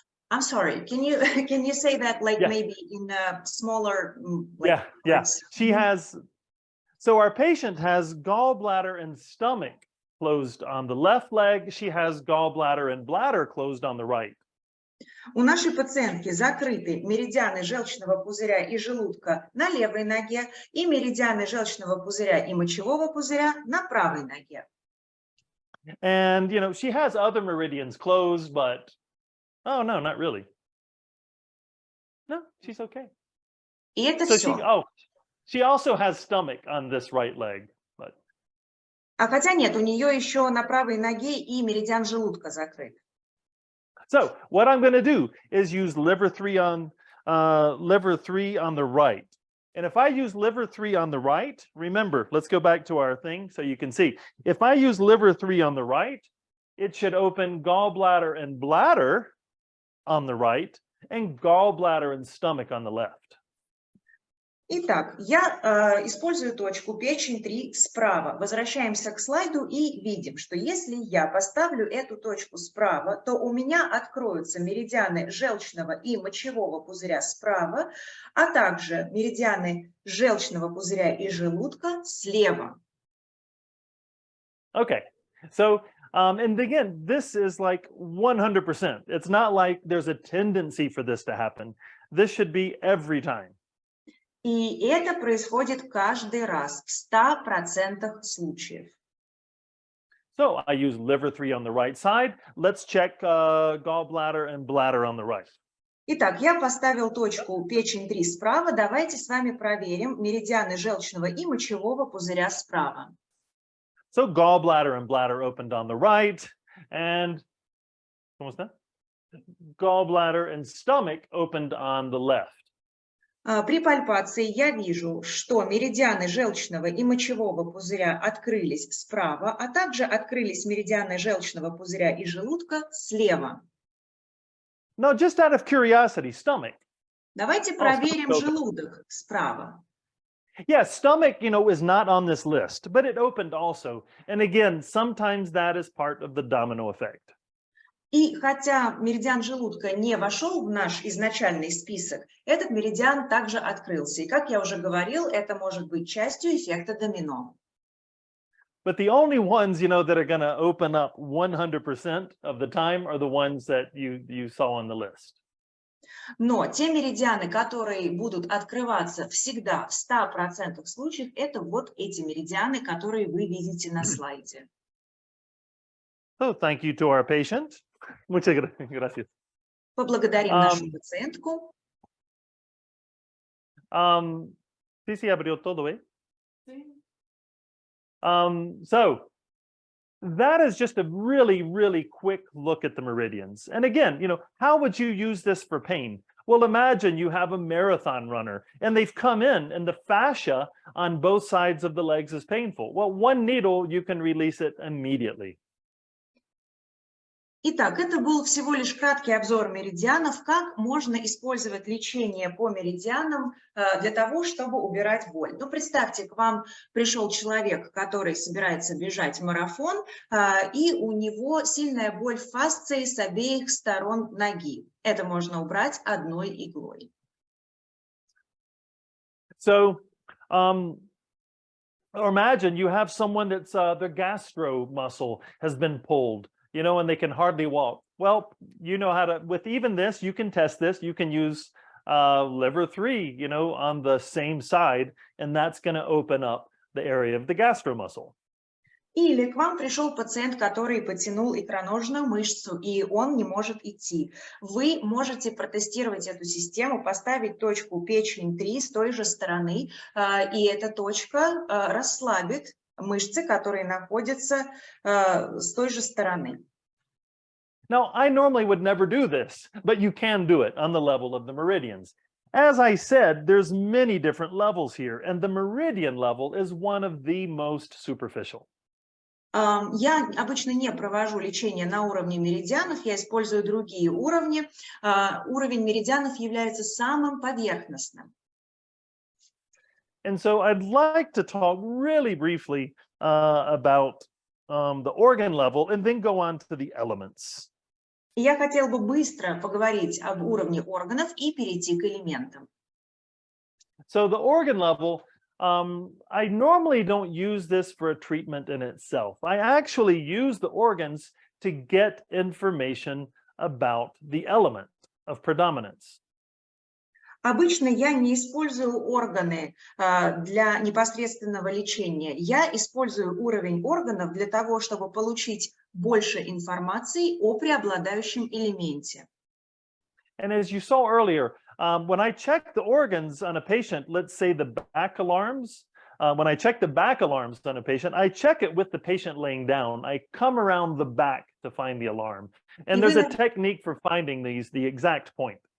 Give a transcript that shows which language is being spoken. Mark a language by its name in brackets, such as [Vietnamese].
[English] I'm sorry. Can you say that maybe in a smaller words? She has. So our patient has gallbladder and stomach closed on the left leg. She has gallbladder and bladder closed on the right. [Russian] У нашей пациентки закрыты меридианы желчного пузыря и желудка на левой ноге и меридианы желчного пузыря и мочевого пузыря на правой ноге. [English] And, she has other meridians closed, but, oh, no, not really. No, she's okay. [Russian] И это все. [English] She also has stomach on this right leg, but. [Russian] А хотя нет, у нее еще на правой ноге и меридиан желудка закрыт. [English] So what I'm going to do is use liver 3 on the right. And if I use liver 3 on the right, remember, let's go back to our thing so you can see. If I use liver 3 on the right, it should open gallbladder and bladder on the right and gallbladder and stomach on the left. [Russian] Итак, я использую точку печень 3 справа. Возвращаемся к слайду и видим, что если я поставлю эту точку справа, то у меня откроются меридианы желчного и мочевого пузыря справа, а также меридианы желчного пузыря и желудка слева. [English] Okay, so and again, this is like 100%. It's not like there's a tendency for this to happen. This should be every time. [Russian] И это происходит каждый раз, в 100% случаев. [English] So I use liver 3 on the right side. Let's check gallbladder and bladder on the right. [Russian] Итак, я поставил точку печень 3 справа. Давайте с вами проверим меридианы желчного и мочевого пузыря справа. [English] So gallbladder and bladder opened on the right, and gallbladder and stomach opened on the left. [Russian] При пальпации я вижу, что меридианы желчного и мочевого пузыря открылись справа, а также открылись меридианы желчного пузыря и желудка слева. [English] No, just out of curiosity, stomach. [Russian] Давайте проверим желудок справа. [English] Yes, stomach, is not on this list, but it opened also. And again, sometimes that is part of the domino effect. [Russian] И хотя меридиан желудка не вошел в наш изначальный список, этот меридиан также открылся. И, как я уже говорил, это может быть частью эффекта домино. [English] But the only ones, that are going to open up 100% of the time are the ones that you saw on the list. [Russian] Но те меридианы, которые будут открываться всегда в 100% случаев, это вот эти меридианы, которые вы видите на слайде. [English] So thank you to our patient. [Spanish] Muchas gracias. [Russian] Поблагодарим нашу пациентку. [Spanish] Sí, sí, abrió todo, ¿eh? Sí. [English] So that is just a really, really quick look at the meridians. And again, how would you use this for pain? Well, imagine you have a marathon runner and they've come in and the fascia on both sides of the legs is painful. Well, one needle, you can release it immediately. [Russian] Итак, это был всего лишь краткий обзор меридианов, как можно использовать лечение по меридианам для того, чтобы убирать боль. Ну, представьте, к вам пришел человек, который собирается бежать марафон, и у него сильная боль в фасции с обеих сторон ноги. Это можно убрать одной иглой. [English] So, or imagine you have someone that's their gastro muscle has been pulled. And they can hardly walk. Well, you know how to, with even this, you can test this. You can use liver 3, on the same side, and that's going to open up the area of the gastro muscle. [Russian] Или к вам пришел пациент, который потянул икроножную мышцу, и он не может идти. Вы можете протестировать эту систему, поставить точку печень 3 с той же стороны, и эта точка расслабит мышцы, которые находятся с той же стороны. [English] Now, I normally would never do this, but you can do it on the level of the meridians. As I said, there's many different levels here, and the meridian level is one of the most superficial. [Russian] Я обычно не провожу лечение на уровне меридианов, я использую другие уровни. Уровень меридианов является самым поверхностным. [English] And so I'd like to talk really briefly about the organ level and then go on to the elements. [Russian] Я хотел бы быстро поговорить об уровне органов и перейти к элементам. [English] So the organ level, I normally don't use this for a treatment in itself. I actually use the organs to get information about the element of predominance. [Russian] Обычно я не использую органы для непосредственного лечения. Я использую уровень органов для того, чтобы получить больше информации о преобладающем элементе. [English] And as you saw earlier, when I check the organs on a patient, let's say the back alarms, when I check the back alarms on a patient, I check it with the patient laying down. I come around the back to find the alarm. And there's a technique for finding the exact point.